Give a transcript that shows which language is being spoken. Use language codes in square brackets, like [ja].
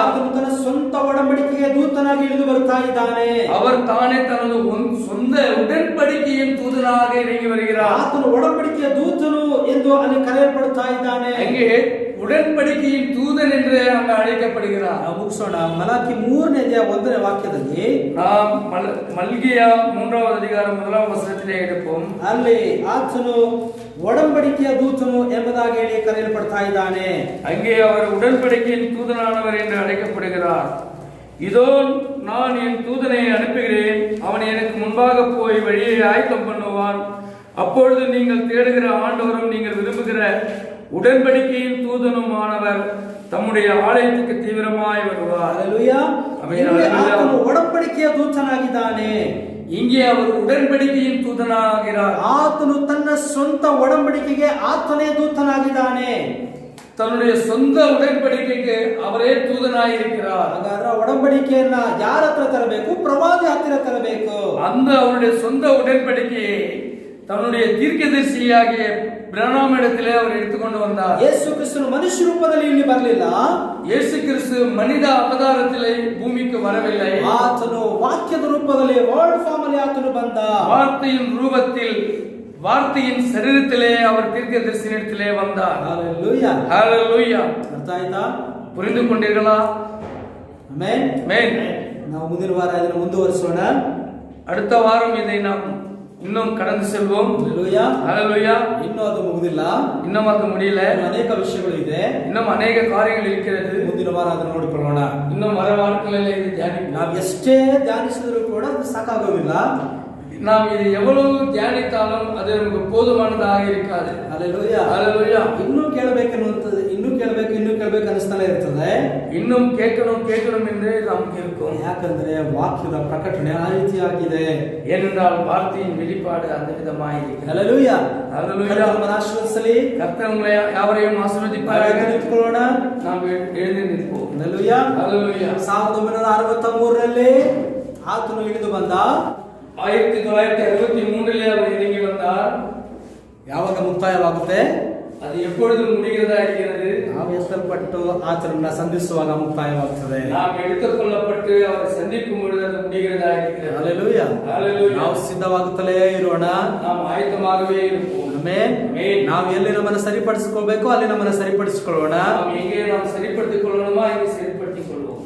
[kn] ಆತನು ತನ್ನ ಸ್ವಂತ ಒಡಂಬಡಿಕೆಯ ದೂತನಾಗಿ ಇಳಿದು ಬರ್ತಾ ಇದ್ದಾನೆ. [ta] அவர் தானே தனது சொந்த உடன்படிக்கையின் தூதனாக இறங்கி வருகிறார். [kn] ಆತನು ಒಡಂಬಡಿಕೆಯ ದೂತನು ಎಂದು ಅಲ್ಲಿ ಕರೆಯಲ್ಪಡುತ್ತಾ ಇದ್ದಾನೆ. [ta] அங்கே உடன்படிக்கையின் தூதன் என்று அங்கு அழைக்கப்படுகிறார். [kn] ನಾವು ಮುಗಿಸೋಣ. ಮಲಾಕಿ 3ನೇ ಅಧ್ಯಾಯ 1ನೇ ವಾಕ್ಯದಲ್ಲಿ [ta] நாம் மல்கியா 3வது அதிகாரம் 1ஆம் வசனத்திலே எடுப்போம். [kn] ಅಲ್ಲಿ ಆತನು ಒಡಂಬಡಿಕೆಯ ದೂತನು ಎಂಬುದಾಗಿ ಹೇಳಿ ಕರೆಯಲ್ಪಡ್ತಾ ಇದ್ದಾನೆ. [ta] அங்கே அவர் உடன்படிக்கையின் தூதனானவர் என்று அழைக்கப்படுகிறார். இதோ நான் என் தூதனை அனுப்புகிறேன், அவன் எனக்கு முன்பாக போய் வழியை ஆயத்தம் பண்ணுவான். அப்பொழுது நீங்கள் தேடுகிற ஆண்டவரும் நீங்கள் விரும்புகிற உடன்படிக்கையின் தூதனுமானவர் தம்முடைய ஆலயத்துக்கு தீவிரமாய் வருவார். [en] Hallelujah. Amen. [kn] ಇಲ್ಲಿ [en] Hallelujah. [kn] ಆತನು ಒಡಂಬಡಿಕೆಯ ದೂತನಾಗಿದ್ದಾನೆ. [ta] இங்கே அவர் உடன்படிக்கையின் தூதனாகிறார். [kn] ಆತನು ತನ್ನ ಸ್ವಂತ ಒಡಂಬಡಿಕೆಗೆ ಆತನೇ ದೂತನಾಗಿದ್ದಾನೆ. [ta] தன்னுடைய சொந்த உடன்படிக்கைக்கு அவரே தூதனாயிருக்கிறார். [kn] ಹಾಗಾದ್ರೆ ಒಡಂಬಡಿಕೆಯನ್ನ ಯಾರ ಹತ್ರ ತರಬೇಕು? ಪ್ರವಾದಿ ಹತ್ತಿರ ತರಬೇಕು. [ta] அந்த அவருடைய சொந்த உடன்படிக்கையை தன்னுடைய தீர்க்கதரிசியாகிய பிரணாம் இடத்திலே அவர் எடுத்துக்கொண்டு வந்தார். [kn] ಯೇಸು ಕ್ರಿಸ್ತನು ಮನುಷ್ಯ ರೂಪದಲ್ಲಿ ಇಲ್ಲಿ ಬರಲಿಲ್ಲ. [ta] இயேசு கிறிஸ்து மனித அவதாரத்திலே பூமிக்கு வரவில்லை. [kn] ಆತನು ವಾಕ್ಯದ ರೂಪದಲ್ಲಿ [en] word form [kn] ಅಲ್ಲಿ ಆತನು ಬಂದ. [ta] வார்த்தையின் ரூபத்தில் வார்த்தையின் சரீரத்திலே அவர் தீர்க்கதரிசனத்திலே வந்தார். [en] Hallelujah. ஹalleluya. [kn] ಅರ್ಥ ಆಯ್ತಾ? [ta] புரிந்து கொண்டீர்களா? [kn] ಆಮೆನ್. [ta] ஆமென். [kn] ನಾವು ಮುಂದಿನ ವಾರ ಇದನ್ನು ಮುಂದುವರಿಸೋಣ. [ta] அடுத்த வாரம் இதை நாம் இன்னும் கடந்து செல்வோம். [en] Hallelujah. ஹalleluya. [kn] ಇನ್ನೂ ಅದು ಮುಗಿದಿಲ್ಲ. [ta] இன்னும் அது முடியல. [kn] ಅನೇಕ ವಿಷಯಗಳು ಇದೆ. [ta] இன்னும் [kn] ಅನೇಕ ಕಾರ್ಯಗಳು [ta] இருக்கிறது. [kn] ಮುಂದಿನ ವಾರ ಅದನ್ನು ನೋಡಿಕೊಳ್ಳೋಣ. [ta] இன்னும் வர வாரங்களில் இது தியானிப்போம். [kn] ನಾವು ಎಷ್ಟೇ ಧ್ಯಾನಿಸಿದರೂ ಕೂಡ ಅದು ಸಾಕಾಗೋದಿಲ್ಲ. [ta] நாம் இதை எவ்வளவு தியானித்தாலும் அது நமக்கு போதுமானதாக இருக்காது. [en] Hallelujah. ஹalleluya. [kn] ಇನ್ನೂ ಕೇಳಬೇಕನ್ನುವಂಥದ್ದು ಇನ್ನೂ ಕೇಳಬೇಕು ಅನಿಸ್ತಾನೆ ಇರ್ತದೆ. [ta] இன்னும் கேட்கணும் என்று நமக்கு இருக்கும். [kn] ಯಾಕಂದ್ರೆ ವಾಕ್ಯದ ಪ್ರಕಟಣೆ ಆ ರೀತಿಯಾಗಿದೆ. [ta] ஏனென்றால் வார்த்தையின் வெளிப்பாடு அந்த விதமாயிருக்கிறது. [en] Hallelujah. Hallelujah. [kn] ಕರ್ತನ ಆಶೀರ್ವದಿಸಲಿ. [ta] கர்த்தர் உங்களை யாவரையும் ஆசீர்வதிப்பாராக. [kn] ನಿಂತ್ಕೊಳ್ಳೋಣ. [ta] நாம் எழுந்து நிற்போம். [en] Hallelujah. ஹalleluya. [kn] 1963ರಲ್ಲಿ ಆತನು ಇಳಿದು ಬಂದ. [ta] 1963 அவர் இறங்கி வந்தார். [kn] ಯಾವಾಗ ಮುಕ್ತಾಯವಾಗುತ್ತೆ? [ta] அது எப்பொழுது முடிகிறதா இருக்கிறது? [kn] ನಾವು ಎತ್ತಲ್ಪಟ್ಟು ಆತನನ್ನ ಸಂಧಿಸುವಾಗ ಮುಕ್ತಾಯವಾಗುತ್ತದೆ. [ta] நாம் எடுத்துக்கொள்ளப்பட்டு அவரை சந்திக்கும் பொழுது அது முடிகிறதா இருக்கிறது. [en] Hallelujah. Hallelujah. [kn] ನಾವು ಸಿದ್ಧವಾಗುತ್ತಲೇ ಇರೋಣ. [ta] நாம் ಆಯತமாகவே இருப்போம். [kn] ಆಮೆನ್. ಆಮೆನ್. ನಾವು ಎಲ್ಲಿ ನಮ್ಮನ್ನು ಸರಿಪಡಿಸಿಕೊಳ್ಳಬೇಕು ಅಲ್ಲಿ ನಮ್ಮನ್ನು ಸರಿಪಡಿಸಿಕೊಳ್ಳೋಣ. [ta] நாம் எங்கே நாம் சரிப்படுத்திக் கொள்ளணுமோ ಅங்கே சரிப்படுத்திக் கொள்வோம்.